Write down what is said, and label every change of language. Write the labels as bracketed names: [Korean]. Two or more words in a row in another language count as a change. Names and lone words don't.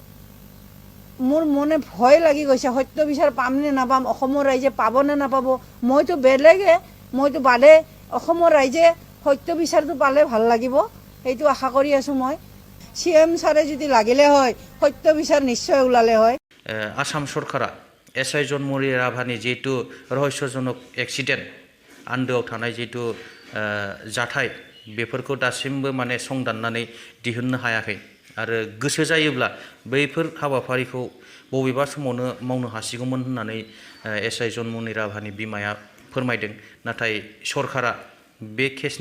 [Assamese] মোৰ মনে ভয় লাগি গৈছে সত্য বিচাৰ পামনে নাপাম অসমৰ ৰাইজে পাবনে নাপাব মইতো বেলেগে মইতো বাদে অসমৰ ৰাইজে সত্য বিচাৰটো পালে ভাল লাগিব সেইটো আশা কৰি আছোঁ মই CM ছাৰে যদি লাগিলে হয় সত্য বিচাৰ নিশ্চয় ওলালে হয় [Bodo] आसाम सरकारा एसआइ जन्मनि राभानि जिहेतु रहस्यजनक एक्सिडेन्ट आन्दोआव थानाय जिहेतु जाथाय बेफोरखौ दासिमबो माने संदाननानै दिहुननो हायाखै आरो गोसो जायोब्ला बैफोर हाबाफारिखौ बबेबा समावनो मावनो हासिगौमोन होननानै एसआइ जन्मनि राभानि बिमाया फोरमायदों नाथाय सरकारा बे केसनि